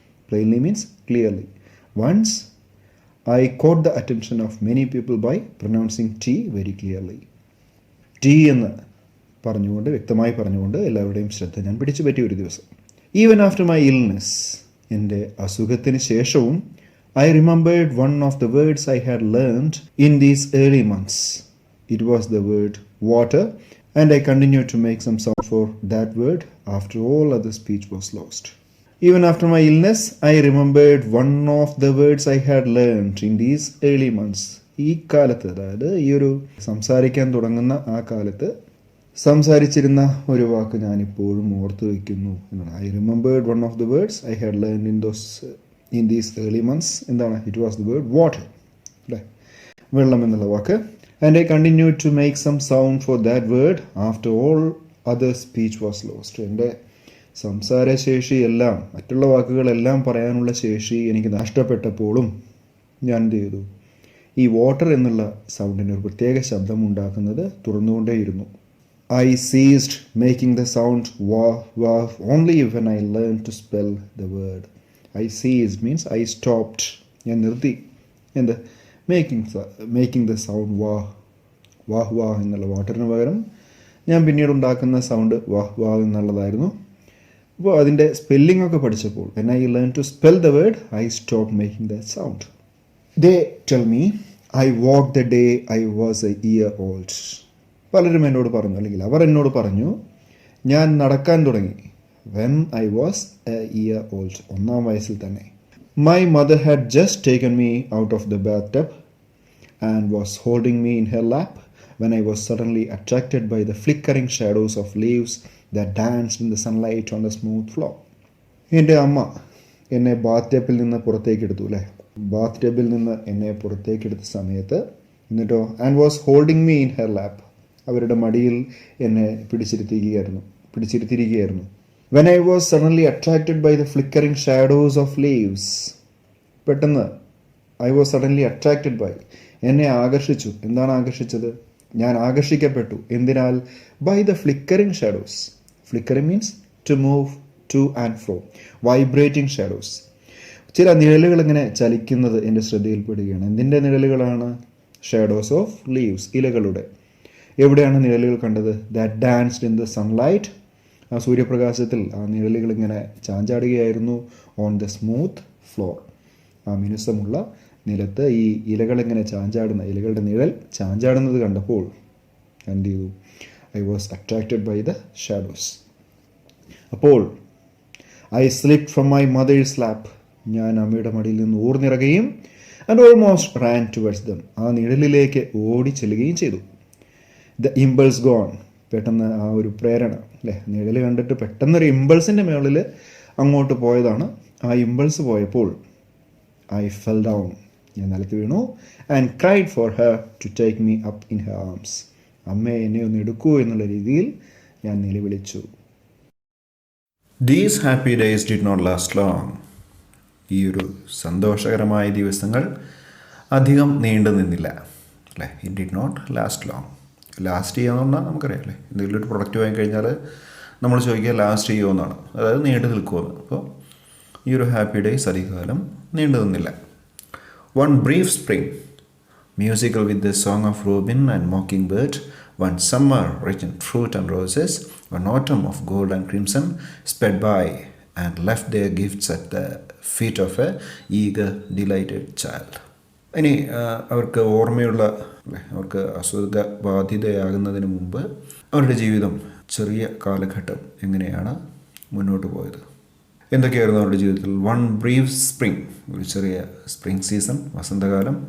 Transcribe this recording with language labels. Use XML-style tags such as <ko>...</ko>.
<en>Plainly means clearly. Once I caught the attention of many people by pronouncing T very clearly.</en> <ml>T എന്ന് പറഞ്ഞുകൊണ്ട്, വ്യക്തമായി പറഞ്ഞുകൊണ്ട് എല്ലാവരുടെയും ശ്രദ്ധ ഞാൻ പിടിച്ചു പറ്റി ഒരു ദിവസം.</ml> <en>even after my illness,</en> <ml>എൻ്റെ അസുഖത്തിന് ശേഷവും,</ml> <en>I remembered one of the words I had learned in these early months. It was the word water, and I continued to make some sound for that word after all other speech was lost. Even after my illness, I remembered one of the words I had learned in these early months.</en> <ml>ഈ കാലത്ത്, അതായത് ഈ ഒരു സംസാരിക്കാൻ തുടങ്ങുന്ന ആ കാലത്ത് സംസാരിച്ചിരുന്ന ഒരു വാക്ക് ഞാനിപ്പോഴും ഓർത്തു വയ്ക്കുന്നു എന്നാണ്.</ml> <en>I remembered one of the words I had learned in these early months.</en> <ml>എന്താണ്?</ml> <en>it was the word water,</en> <ml>അല്ലേ? വെള്ളം എന്നുള്ള വാക്ക്.</ml> <en>And I continued to make some sound for that word after all other speech was lost.</en> <ml>എൻ്റെ സംസാരശേഷിയെല്ലാം, മറ്റുള്ള വാക്കുകളെല്ലാം പറയാനുള്ള ശേഷി എനിക്ക് നഷ്ടപ്പെട്ടപ്പോഴും ഞാൻ എന്ത് ചെയ്തു? ഈ വാട്ടർ എന്നുള്ള സൗണ്ടിന് ഒരു പ്രത്യേക ശബ്ദം ഉണ്ടാക്കുന്നത് തുറന്നുകൊണ്ടേയിരുന്നു.</ml> <en>I ceased making the sound wah wah only when I learned to spell the word. I ceased means I stopped.</en> <ml>ഞാൻ നിർത്തി. എന്ത്?</ml> <en>making the sound</en> <ml>വാഹ് വാഹ് എന്നുള്ള വാട്ടറിന് പകരം ഞാൻ പിന്നീട് ഉണ്ടാക്കുന്ന സൗണ്ട് വാഹ് വാഹ് എന്നുള്ളതായിരുന്നു. അപ്പോൾ അതിൻ്റെ സ്പെല്ലിംഗ് ഒക്കെ പഠിച്ചപ്പോൾ,</ml> <en>when I learned to spell the word, I stopped making that sound. They tell me I walked the day I was a year old.</en> <ml>പലരും എന്നോട് പറഞ്ഞു, അല്ലെങ്കിൽ അവർ എന്നോട് പറഞ്ഞു, ഞാൻ നടക്കാൻ തുടങ്ങി</ml> <en>when I was a year old,</en> <ml>1-ാം വയസ്സിൽ തന്നെ.</ml> <en>My mother had just taken me out of the bathtub and was holding me in her lap when I was suddenly attracted by the flickering shadows of leaves that danced in the sunlight on the smooth floor.</en> <ml>എൻ്റെ അമ്മ എന്നെ ബാത്ത് ടബിൽ നിന്ന് പുറത്തേക്കെടുത്തു, അല്ലേ? ബാത്ത് ടബിൽ നിന്ന് എന്നെ പുറത്തേക്കെടുത്ത സമയത്ത്, എന്നിട്ടോ,</ml> <en>and was holding me in her lap,</en> <ml>അവരുടെ മടിയിൽ എന്നെ പിടിച്ചിരുത്തിയിരിക്കുകയായിരുന്നു.</ml> <en>When I was suddenly attracted by the flickering shadows of leaves. പെട്ടെന്ന് I was suddenly attracted by,</en> <ml>എന്നെ ആകർഷിച്ചു. എന്താണ് ആകർഷിച്ചത്? ഞാൻ ആകർഷിക്കപ്പെട്ടു. എന്തിനാൽ?</ml> <en>By the flickering shadows. Flickering means to move to and fro. Vibrating shadows.</en> <ml>ചില നിഴലുകൾ ഇങ്ങനെ ചലിക്കുന്നത് എൻ്റെ ശ്രദ്ധയിൽപ്പെടുകയാണ്. എന്തിൻ്റെ നിഴലുകളാണ്?</ml> <en>shadows of leaves,</en> <ml>ഇലകളുടെ. എവിടെയാണ് നിഴലുകൾ കണ്ടത്?</ml> <en>That danced in the sunlight</en> <ml>ആ സൂര്യപ്രകാശത്തിൽ ആ നിഴലുകൾ ഇങ്ങനെ ചാഞ്ചാടുകയായിരുന്നു</ml> <en>On the smooth floor.</en> <ml>ആ മിനുസമുള്ള നിലത്ത് ഈ ഇലകളിങ്ങനെ ഇലകളുടെ നിഴൽ ചാഞ്ചാടുന്നത് കണ്ടപ്പോൾ എന്ത് ചെയ്തു?</ml> <en>I was attracted by the shadows. അപ്പോൾ I slipped from my mother's lap,</en> <ml>ഞാൻ അമ്മയുടെ മടിയിൽ നിന്ന് ഊർന്നിറങ്ങുകയും</ml> <en>and almost ran towards them,</en> <ml>ആ നിഴലിലേക്ക് ഓടി ചെല്ലുകയും ചെയ്തു.</ml> <en>the impulse gone,</en> <ml>പെട്ടെന്ന് ആ ഒരു പ്രേരണ അല്ലേ, നിഴൽ കണ്ടിട്ട് പെട്ടെന്നൊരു ഇമ്പൾസിൻ്റെ മുകളിൽ അങ്ങോട്ട് പോയതാണ്. ആ ഇമ്പൾസ് പോയപ്പോൾ</ml> <en>I fell down,</en> <ml>ഞാൻ നിലത്ത് വീണു.</ml> <en>and cried for her to take me up in her arms,</en> <ml>അമ്മയെ എന്നെ ഒന്ന് എടുക്കൂ എന്നുള്ള രീതിയിൽ ഞാൻ നിലവിളിച്ചു.</ml> <en>These happy days did not last long.</en> <ml>ഈ ഒരു സന്തോഷകരമായ ദിവസങ്ങൾ അധികം നീണ്ടു നിന്നില്ല അല്ലേ.</ml> <en>It did not last long.</en> <ml>Last ചെയ്യുക എന്ന് പറഞ്ഞാൽ നമുക്കറിയാം അല്ലേ, എന്തെങ്കിലും ഒരു പ്രൊഡക്റ്റ് വാങ്ങിക്കഴിഞ്ഞാൽ നമ്മൾ ചോദിക്കുക ലാസ്റ്റ് ചെയ്യുമെന്നാണ്, അതായത് നീണ്ടു നിൽക്കുമെന്ന്. അപ്പോൾ ഈ ഒരു ഹാപ്പി ഡേയ്സ് അധികകാലം നീണ്ടു നിന്നില്ല.</ml> <en>One brief spring, musical with the song of robin and mockingbird, one summer rich in fruit and roses, one autumn of gold and crimson sped by and left their gifts at the feet of a eager, delighted child.</en> <ml>ഇനി അവർക്ക് ഓർമ്മയുള്ള, അവർക്ക് അസുഖ ബാധിതയാകുന്നതിന് മുമ്പ് അവരുടെ ജീവിതം, ചെറിയ കാലഘട്ടം എങ്ങനെയാണ് മുന്നോട്ട് പോയത്, എന്തൊക്കെയായിരുന്നു അവരുടെ ജീവിതത്തിൽ.</ml> <en>one brief spring,</en> <ml>ഒരു ചെറിയ സ്പ്രിംഗ് സീസൺ, വസന്തകാലം.</ml>